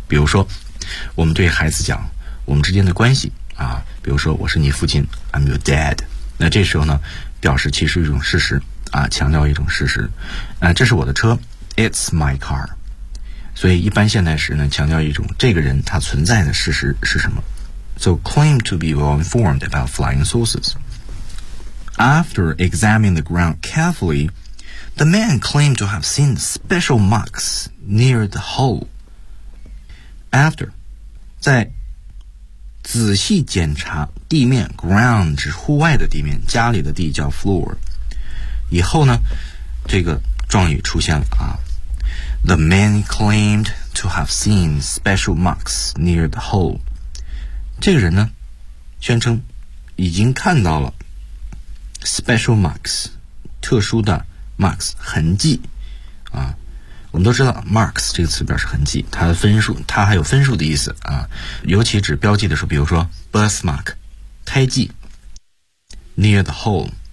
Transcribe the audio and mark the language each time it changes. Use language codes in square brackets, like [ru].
[zh] 比如说我们对孩子讲我们之间的关系啊，比如说我是你父亲 [en] I'm your dad， [zh] 那这时候呢表示其实一种事实啊，强调一种事实啊，这是我的车 [en] It's my car， [zh] 所以一般现在时呢强调一种这个人他存在的事实是什么。 [en] So claim to be well informed about flying saucers. After examining the ground carefully, the man claimed to have seen special marks near the hole. [zh] After, 在仔细检查地面 ground 指户外的地面，家里的地叫 floor。以后呢，这个状语出现了啊。 [en] The man claimed to have seen special marks near the hole. [zh] 这个人呢宣称已经看到了 [en] special marks， [zh] 特殊的 marks 痕迹啊。我们都知道 marks 这个词表示痕迹，它的分数，它还有分数的意思啊，尤其指标记的时候，比如说 birthmark 胎记 [en] near the hole。